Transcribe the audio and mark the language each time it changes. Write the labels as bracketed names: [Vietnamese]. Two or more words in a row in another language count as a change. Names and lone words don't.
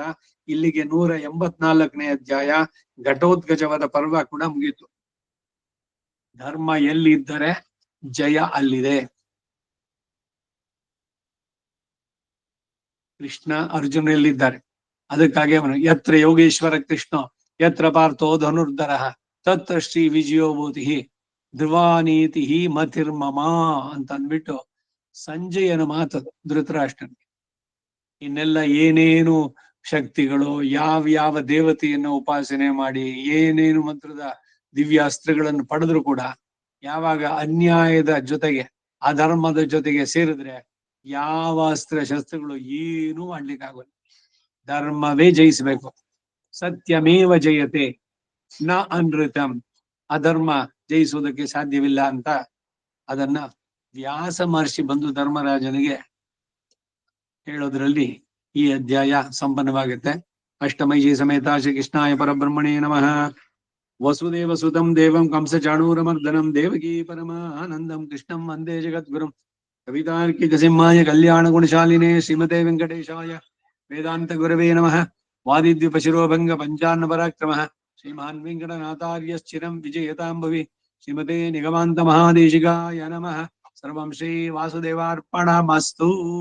[Kannada] ಇಲ್ಲಿಗೆ 184ನೇ ಅಧ್ಯಾಯ ಘಟೋತ್ಕಚವಾದ ಪರ್ವ ಕೂಡ ಮುಗೀತು. ಧರ್ಮ ಎಲ್ಲಿ ಇದ್ದರೆ ಜಯ ಅಲ್ಲಿದೆ. ಕೃಷ್ಣ ಅರ್ಜುನ ಎಲ್ಲಿದ್ದಾರೆ, ಅದಕ್ಕಾಗಿ ಅವನು [Sanskrit] ಯತ್ರ ಯೋಗೇಶ್ವರ ಕೃಷ್ಣ ಯತ್ರ ಪಾರ್ಥೋ ಧನುರ್ಧರ ತತ್ರ ಶ್ರೀ ವಿಜಯೋಭೂತಿ ಧ್ರುವಾನೀತಿ ಮತಿರ್ಮಮ [Kannada] ಅಂತ ಅಂದ್ಬಿಟ್ಟು ಸಂಜಯನ ಮಾತದು ಧೃತರಾಷ್ಟ್ರನಿಗೆ. ಇನ್ನೆಲ್ಲ ಏನೇನು ಶಕ್ತಿಗಳು, ಯಾವ ದೇವತೆಯನ್ನು ಉಪಾಸನೆ ಮಾಡಿ ಏನೇನು ಮಂತ್ರದ ದಿವ್ಯಾಸ್ತ್ರಗಳನ್ನು ಪಡೆದ್ರು ಕೂಡ ಯಾವಾಗ ಅನ್ಯಾಯದ ಜೊತೆಗೆ ಅಧರ್ಮದ ಜೊತೆಗೆ ಸೇರಿದ್ರೆ ಯಾವ ಅಸ್ತ್ರ ಶಸ್ತ್ರಗಳು ಏನೂ ಮಾಡ್ಲಿಕ್ಕಾಗಲ್ಲ. ಧರ್ಮವೇ ಜಯಿಸ್ಬೇಕು. [Sanskrit] ಸತ್ಯಮೇವ ಜಯತೆ ನ ಅನೃತಂ. [Kannada] ಅಧರ್ಮ ಜಯಿಸುವುದಕ್ಕೆ ಸಾಧ್ಯವಿಲ್ಲ ಅಂತ ಅದನ್ನ ವ್ಯಾಸ ಮಹರ್ಷಿ ಬಂದು ಧರ್ಮರಾಜನಿಗೆ ಹೇಳೋದ್ರಲ್ಲಿ ಈ ಅಧ್ಯಾಯ ಸಂಪನ್ನವಾಗುತ್ತೆ. [Sanskrit] ಅಷ್ಟಮೈಜಿ ಸಮೇತ ಶ್ರೀ ಕೃಷ್ಣಾಯ ಪರಬ್ರಹ್ಮಣೇ ನಮಃ. ವಸುದೇವ ಸುತಂ ದೇವಂ ಕಂಸ ಚಾಣೂರಮರ್ದನಂ ದೇವಕೀ ಪರಮಾನಂದಂ ಕೃಷ್ಣಂ ವಂದೇ ಜಗದ್ಗುರುಂ. ಕವಿತಾರ್ಕಿಕ ಸಿಂಹಾಯ ಕಲ್ಯಾಣ ಗುಣಶಾಲಿನೇ ಶ್ರೀಮತೆ ವೆಂಕಟೇಶಾಯ ವೇದಾಂತ ಗುರವೇ ನಮಃ. ವಾದಿದ್ವಿಪ ಶಿರೋಭಂಗ ಪಂಚಾನ್ನ ಪರಾಕ್ರಮಃ ಶ್ರೀಮಾನ್ ವೆಂಕಟನಾಥಾರ್ಯಶ್ಚಿರಂ ವಿಜಯತಾಂಭವಿ. ಶ್ರೀಮತೆ ನಿಗಮಾಂತ ಮಹಾದೇಶಿಕಾಯ ನಮಃ. ಸರ್ವಂ ಶ್ರೀ ವಾಸುದೇವಾರ್ಪಣಮಸ್ತು.